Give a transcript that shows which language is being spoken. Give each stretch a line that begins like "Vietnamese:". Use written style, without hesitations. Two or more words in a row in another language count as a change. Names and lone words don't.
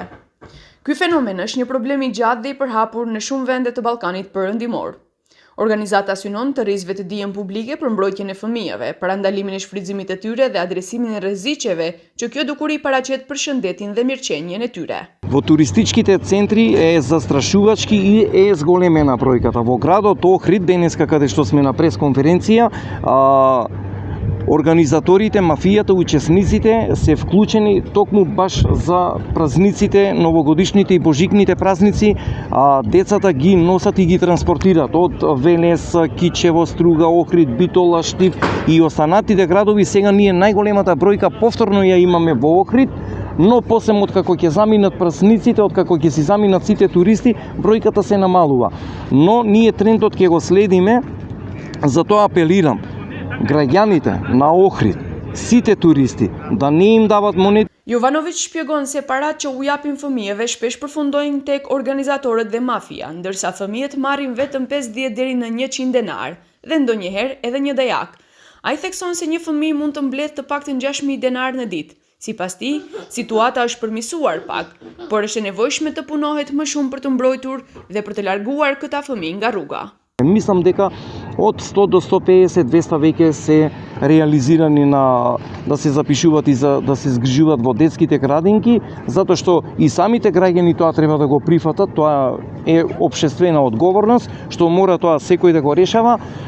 Albanian: Ky fenomen është një problem i gjatë dhe i përhapur në shumë vende të Ballkanit Perëndimor. Organizata synon të rrizëve të dijen publike për mbrojtjen e fëmijëve, për ndalimin e shfrytëzimit të tyre dhe adresimin e rreziqeve që kjo dukuri paraqet për shëndetin dhe mirëqenjen e tyre.
Macedonian: Во туристичките центри е застрашувачки и е зголемена бројката. Во градот Охрид, денеска каде што сме на пресконференција, организаторите, мафијата, учесниците се вклучени токму баш за празниците, новогодишните и божикните празници, децата ги носат и ги транспортираат од Велес, Кичево, Струга, Охрид, Битола, Штип и останатите градови. Сега ние најголемата бројка повторно ја имаме во Охрид, но после откако ќе заминат празниците, откако ќе си заминат сите туристи, бројката се намалува. Но ние трендот ќе го следиме, затоа апелирам граѓаните на Охрид, сите туристи, да не им даваат монети.
Albanian: Jovanović shpjegon se parat që u japin fëmijëve shpesh përfundojnë tek organizatorët dhe mafia, ndërsa fëmijët marrin vetëm 50 deri në 100 denar dhe ndonjëherë edhe një dajak. Ai thekson se një fëmijë mund të mbledh të paktën 6000 denar në ditë. Sipas tij, situata është përmirësuar pak, por është e nevojshme të punohet më shumë për të mbrojtur dhe për të larguar këta fëmijë nga rruga.
Macedonian: Мислам дека од 100 до 150, 200 веќе се реализирани да се запишуваат и да се згрижуваат во детските градинки, затоа што и самите граѓани тоа треба да го прифатат, тоа е општествена одговорност, што мора тоа секој да го решава.